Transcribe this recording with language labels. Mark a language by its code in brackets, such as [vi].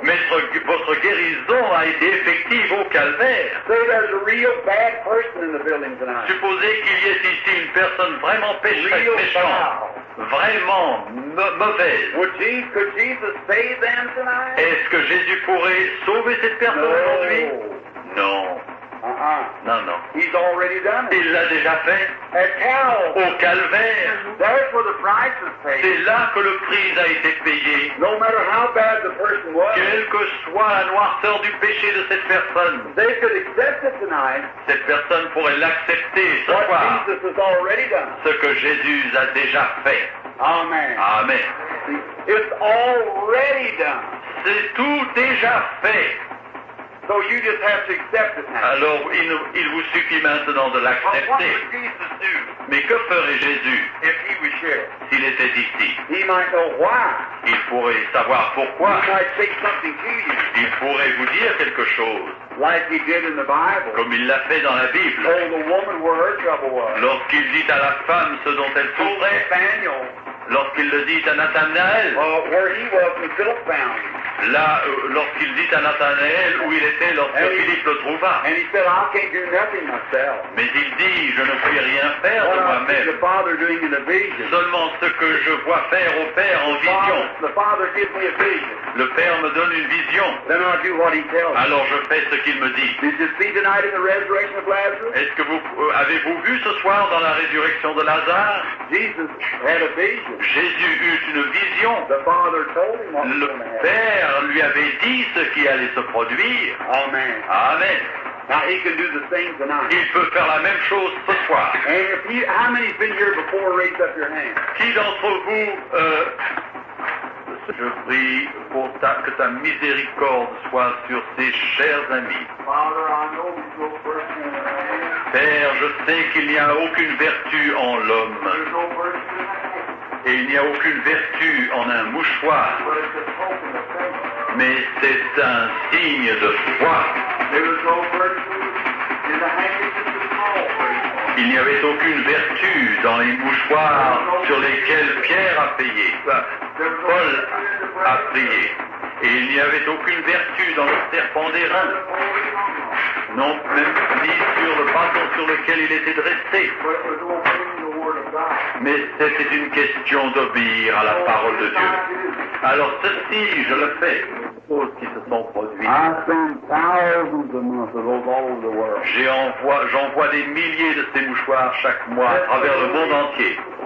[fr] Mais votre guérison a été effective au calvaire. [en] Say there's a real bad person in the building tonight. [fr] Supposez qu'il y ait ici une personne vraiment pécheresse, [en] Real [fr] méchante, [en] foul. [fr] vraiment mauvaise. [en] Could Jesus save them tonight? [fr] Est-ce que Jésus pourrait sauver cette personne aujourd'hui? Non, non, non. [en] He's already done it. [fr] Il l'a déjà fait [en] At Calvary. [fr] au calvaire. [en] There's where the price is paid. [fr] C'est là que le prix a été payé. [en] No matter how bad the person was, [fr] Quelle que soit la noirceur du péché de cette personne, [en] they could accept it tonight. [fr] cette personne pourrait l'accepter ce [en] What [fr] soir, [en] Jesus has already done. [fr] ce que Jésus a déjà fait. [en] Amen. [fr] Amen. [en] It's already done. [fr] C'est tout déjà fait. [en] So you just have to accept it now. [fr] Alors, il vous suffit maintenant de [en] But what [fr] l'accepter. [en] would Jesus do [fr] Mais que ferait Jésus [en] if he was here? [fr] s'il était ici? [en] He might know why. [fr] Il pourrait savoir pourquoi. [en] He might say something to you, [fr] Il pourrait vous dire quelque chose, [en] like he did in the Bible. [fr] comme il l'a fait dans la Bible. [en] Told the woman where her trouble was. [fr] Lorsqu'il dit à la femme ce dont elle souffrait, [en] Nathaniel, [fr] lorsqu'il le dit à Nathanaël, [en] where he was when Philip found him. [fr] là, lorsqu'il dit à Nathanaël où il était lorsque Philippe le trouva. [en] And he said, I can't do nothing myself. [fr] Mais il dit, je ne puis rien faire de [en] What I see [fr] moi-même. [en] the Father doing in a vision. [fr] Seulement ce que je vois faire au Père en vision. [en] The Father gives me a vision. [fr] Le Père me donne une vision. [en] Then I do what he tells me. [fr] Alors je fais ce qu'il me dit. [en] Did you see tonight in the resurrection of Lazarus? [fr] Est-ce que avez-vous vu ce soir dans la résurrection de Lazare? [en] Jesus had a vision. [fr] Jésus eut une vision. [en] The Father told him what was [fr] Le [en] going to happen. [fr] Père lui avait dit ce qui allait se produire. [en] Amen. [fr] Amen. [en] Now he can do the same tonight. [fr] Il peut faire la même chose ce soir. [en] And if you, how many's been here before? Raise up your hand. [fr] Qui d'entre vous, je prie pour que ta miséricorde soit sur ces chers amis. [en] Father, I know you go first in the hand. [fr] Père, je sais qu'il n'y a aucune vertu en l'homme. [en] There's no virtue in the hand. [fr] Et il n'y a aucune vertu en un mouchoir. [en] But it's a token of faith. [fr] Mais c'est un signe de foi. [en] There was no virtue in the handkerchief of Paul. [fr] Il n'y avait aucune vertu dans les mouchoirs sur lesquels Pierre a payé. Paul a prié. Et il n'y avait aucune vertu dans le serpent d'airain. Non, même ni sur le bâton sur lequel il était dressé. [en] But it was obeying the word of God. [fr] Mais c'était une question d'obéir à la parole de Dieu. Alors ceci, je le fais. Choses qui se sont produites. [en] I send thousands a month of those all over the world. [fr] J'envoie des milliers de ces mouchoirs chaque mois à travers le monde entier.